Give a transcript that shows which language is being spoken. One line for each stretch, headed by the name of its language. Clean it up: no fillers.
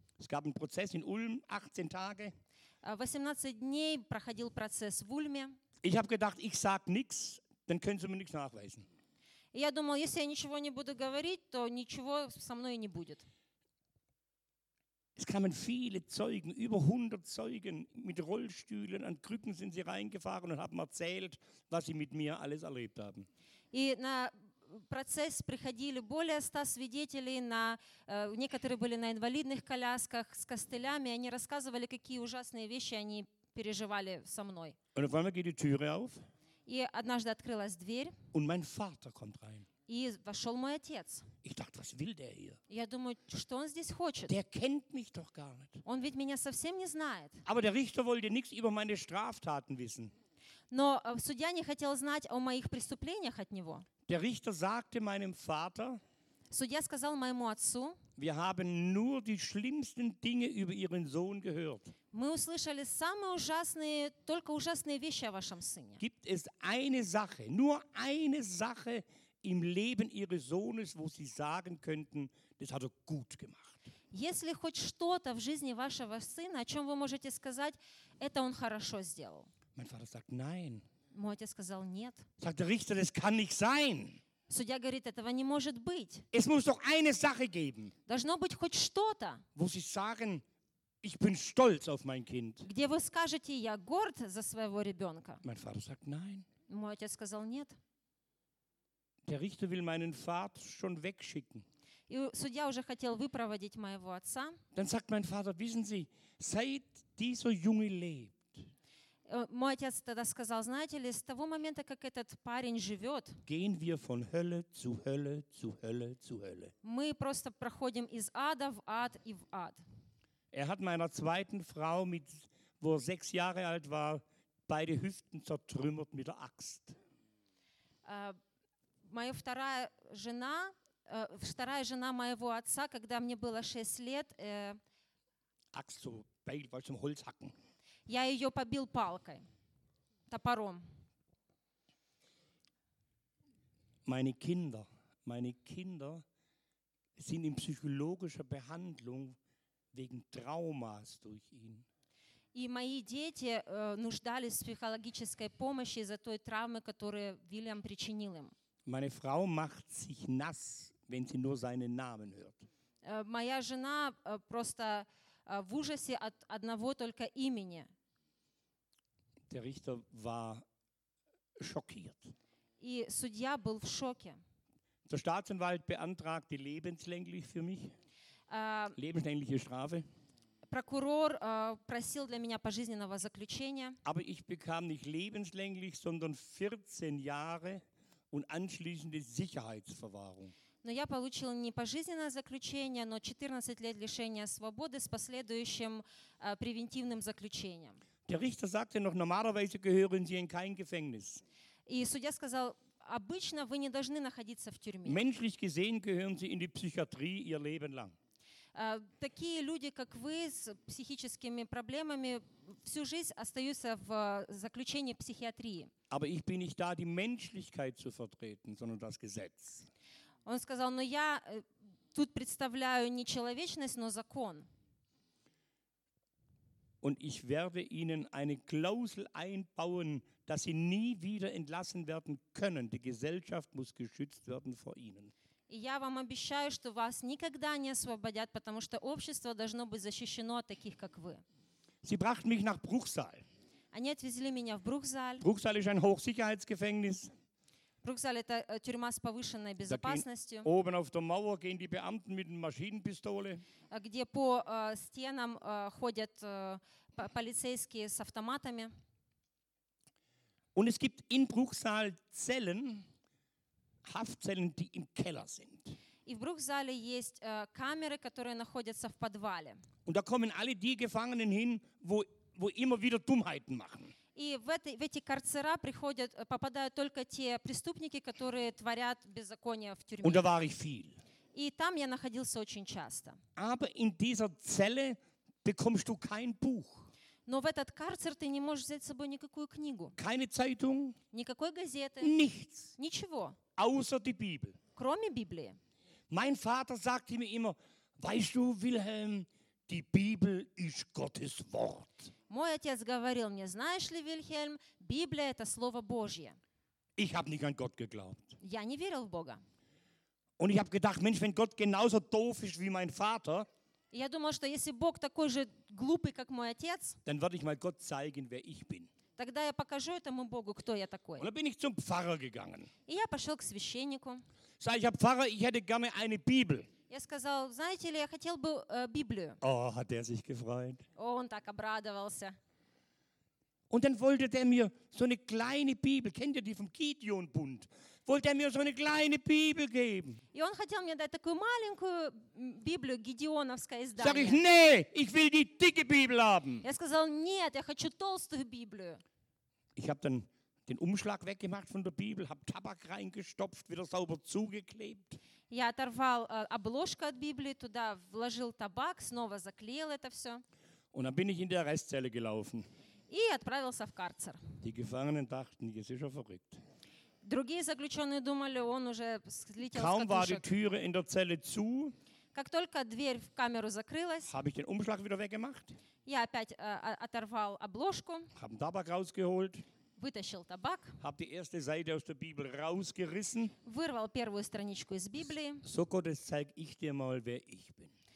German: Es gab einen Prozess in Ulm, 18 Tage.
Russian: 18 дней проходил процесс в Ульме.
German: Ich habe gedacht, ich sag nichts, dann können Sie mir nichts nachweisen.
Russian: Я думал, если я ничего не буду говорить, то ничего со мной не будет.
German: Es kamen viele Zeugen, über 100 Zeugen mit Rollstühlen, an Krücken sind sie reingefahren und haben erzählt, was sie mit mir alles erlebt haben.
Russian: И на процесс приходили более 100 свидетелей, некоторые были на инвалидных колясках с костылями, они рассказывали, какие ужасные вещи они переживали со мной.
German: Und auf einmal geht die Türe auf.
Russian: И однажды открылась дверь.
German: Und mein Vater kommt rein.
Russian: И вошел мой отец.
German: Ich dachte, was will der hier?
Russian: Я думаю, что он здесь хочет?
German: Der kennt mich doch gar nicht.
Russian: Он ведь меня совсем не знает.
German: Aber der Richter wollte nichts über meine Straftaten wissen.
Russian: Но судья не хотел знать о моих преступлениях от него.
German: Der Richter sagte meinem Vater,
Russian: Судья сказал моему отцу:
German: Wir haben nur die schlimmsten Dinge über Ihren Sohn gehört.
Russian: Мы услышали самые ужасные, только ужасные вещи о вашем сыне.
German: Gibt es eine Sache, nur eine Sache im Leben Ihres Sohnes, wo Sie sagen könnten, das hat er gut gemacht?
Russian: Есть ли хоть что-то в жизни вашего сына, о чем вы можете сказать, это он хорошо сделал?
German: Mein Vater sagt nein.
Russian: Мой отец сказал нет.
German: Sagt der Richter, das kann nicht sein.
Russian: Судья говорит, этого не может быть.
German: Es muss doch eine Sache geben.
Russian: Должно быть хоть что-то.
German: Wo sie sagen, ich bin stolz auf mein Kind.
Russian: Где вы скажете, я горд за своего ребенка.
German: Mein Vater sagt nein.
Russian: Мой отец сказал нет.
German: Der Richter will meinen Vater schon wegschicken.
Russian: И судья уже хотел выпроводить моего отца.
German: Dann sagt mein Vater, wissen Sie, seit dieser Junge lebt.
Russian: Мой отец тогда сказал, знаете ли, с того момента, как этот парень живет,
German: Gehen wir von Hölle zu Hölle zu Hölle zu Hölle.
Russian: Мы просто проходим из ада в ад и в ад.
German: Er hat meiner zweiten Frau, mit, wo er 6 Jahre alt war, beide Hüften zertrümmert mit der Axt.
Russian: Моя вторая жена моего отца, когда мне было 6 лет,
German: Axt so, Beil, weil zum Holz hacken.
Russian: Я ее побил палкой, топором.
German: Meine Kinder sind in psychologischer Behandlung wegen Traumas durch ihn.
Russian: И мои дети нуждались в психологической помощи из-за той травмы, которую Вильям причинил им.
German: Meine Frau macht sich nass, wenn sie nur seinen Namen hört.
Russian: Моя жена просто в ужасе от одного только имени.
German: Der Richter war schockiert.
Russian: И судья был в шоке.
German: Der Staatsanwalt beantragte lebenslänglich für mich. Lebenslängliche Strafe.
Russian: Прокурор просил для меня пожизненного заключения.
German: Aber ich bekam nicht lebenslänglich, sondern 14 Jahre und anschließende Sicherheitsverwahrung.
Russian: Но я получил не пожизненное заключение, но 14 лет лишения свободы с последующим превентивным заключением.
German: Der Richter sagte noch, normalerweise gehören Sie in kein Gefängnis.
Russian: И судья сказал, обычно вы не должны находиться в тюрьме.
German: Menschlich gesehen gehören Sie in die Psychiatrie Ihr Leben lang.
Russian: Такие люди, как вы, с психическими проблемами, всю жизнь остаются в заключении психиатрии.
German: Aber ich bin nicht da, die Menschlichkeit zu vertreten, sondern das Gesetz.
Russian: Он сказал, но я тут представляю не человечность, но закон.
German: Und ich werde Ihnen eine Klausel einbauen, dass Sie nie wieder entlassen werden können. Die Gesellschaft muss geschützt werden vor Ihnen.
Russian: Я вам обещаю, что вас никогда не освободят, потому что общество должно быть защищено от таких, как вы.
German: Sie brachten mich nach Bruchsal.
Russian: Они отвезли меня в Бруксал.
German: Bruchsal ist ein Hochsicherheitsgefängnis.
Russian: Bruchsal – это тюрьма с повышенной безопасностью.
German: Da gehen, oben auf der Mauer gehen die Beamten mit einer Maschinenpistole.
Russian: Где по стенам ходят полицейские с автоматами.
German: Und es gibt in Bruchsal Zellen, Haftzellen, die im Keller sind.
Russian: И в Бруксале есть камеры, которые находятся в подвале.
German: Und da kommen alle die Gefangenen hin, wo immer wieder Dummheiten machen.
Russian: И в эти карцера приходят, попадают только те преступники, которые творят беззаконие в тюрьме.
German: Und da war ich viel.
Russian: И там я находился очень часто.
German: Aber in dieser Zelle bekommst du kein Buch.
Russian: Но в этот карцер ты не можешь взять с собой никакую книгу.
German: Keine Zeitung.
Russian: Никакой газеты.
German: Nichts.
Russian: Ничего.
German: Außer die Bibel.
Russian: Кроме Библии.
German: Mein Vater sagte mir immer, weißt du, Wilhelm, die Bibel ist Gottes Wort.
Russian: Мой отец говорил мне, знаешь ли, Вильхельм, Библия – это Слово Божье.
German: Ich habe nicht an Gott geglaubt.
Russian: Я не верил в Бога.
German: Und ich habe gedacht, Mensch, wenn Gott genauso doof ist wie mein Vater,
Russian: я думал, что если Бог такой же глупый, как мой отец,
German: dann werde ich mal Gott zeigen, wer ich bin.
Russian: Тогда я покажу этому Богу, кто я такой.
German: Und dann bin ich zum Pfarrer gegangen.
Russian: И я пошел к священнику.
German: Sag ich, Herr Pfarrer, ich hätte gerne eine Bibel.
Russian: Я сказал, знаете ли, я хотел бы Библию.
German: Oh, hat er sich gefreut.
Russian: Он так обрадовался.
German: Und dann wollte der mir so eine kleine Bibel, kennt ihr die vom Gideon-Bund? Wollte er mir so eine kleine Bibel geben.
Russian: И он хотел мне дать такую маленькую Библию, гидеоновское издание.
German: Sag ich, nee, ich will die dicke Bibel haben.
Russian: Я сказал, нет, я хочу толстую Библию.
German: Ich habe dann den Umschlag weggemacht von der Bibel, habe Tabak reingestopft, wieder sauber zugeklebt.
Russian: Я оторвал обложку от Библии, туда вложил табак, снова заклеил это все.
German: Und dann bin ich in die Arrestzelle gelaufen.
Russian: И отправился в карцер.
German: Die Gefangenen dachten, jetzt ist er verrückt.
Russian: Другие заключенные думали, он уже слетел с катушек.
German: Kaum war die Türe in der Zelle zu,
Russian: как только дверь в камеру закрылась,
German: habe ich den Umschlag wieder weggemacht.
Russian: Я опять оторвал обложку.
German: Habe den Tabak rausgeholt.
Russian: Вытащил табак.
German: Habe die erste Seite aus der Bibel rausgerissen.
Russian: Вырвал первую страничку из Библии.
German: So Gottes, zeig ich dir mal, wer ich bin.